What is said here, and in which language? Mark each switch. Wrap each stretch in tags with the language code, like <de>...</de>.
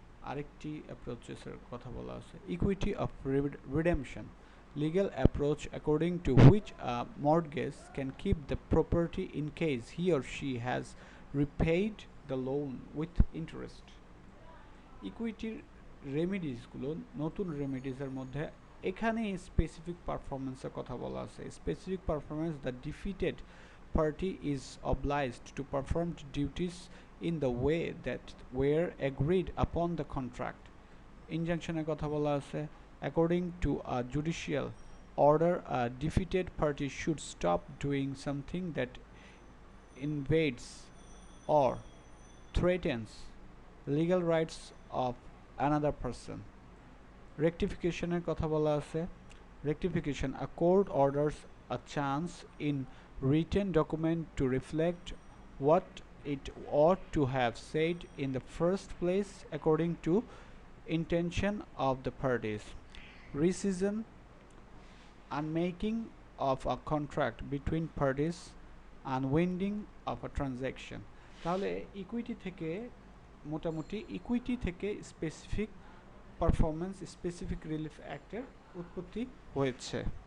<bn>আরেকটি অ্যাপ্রোচেসের কথা বলা আছে equity of redemption,</bn> <en>legal approach according to which a mortgage can keep the property in case he or she has repaid the loan with interest.</en> <bn>ইকুইটির রেমিডিসগুলো, নতুন রেমিডিসের মধ্যে এখানে specific পারফরমেন্সের কথা বলা আছে।</bn> <en>Specific performance, the defeated party is obliged to perform duties in the way that were agreed upon the contract.</en> <bn>ইনজাংশনের কথা বলা আছে</bn> <en>according to a judicial order a defeated party should stop doing something that invades or threatens legal rights of another person.</en> <bn>রেকটিফিকেশনের কথা বলা আছে</bn> <en>rectification, a court orders a chance in written document to reflect what it ought to have said in the first place according to intention of the parties. Rescission, unmaking of a contract between parties, unwinding of a transaction.</en> <bn>তাহলে equity থেকে মোটামুটি equity থেকে specific performance, specific relief অ্যাক্টের উৎপত্তি হয়েছে।</bn>